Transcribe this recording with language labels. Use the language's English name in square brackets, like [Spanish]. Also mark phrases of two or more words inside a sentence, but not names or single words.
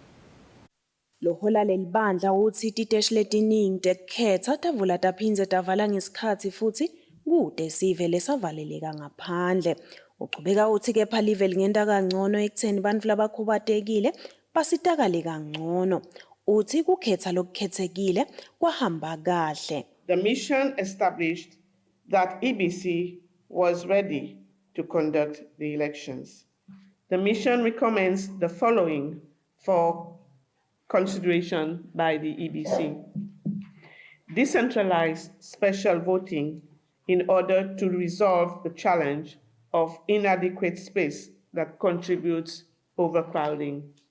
[Swati] Lohola lelibandla uthi titeshi letiningi tekukhetsa tavula taphindze tavala ngesikhatsi futhi kude sive lesavaleleka ngaphandle. Uqhubeka uthi kepha live lingenta kangcono ekutheni bantfu labakhubatekile basitakale kangcono. Uthi kukhetsa lokukhetsekile kwahamba kahle. [English] The mission established that EBC was ready to conduct the elections. The mission recommends the following for consideration by the EBC. Decentralized special voting in order to resolve the challenge of inadequate space that contributes overcrowding.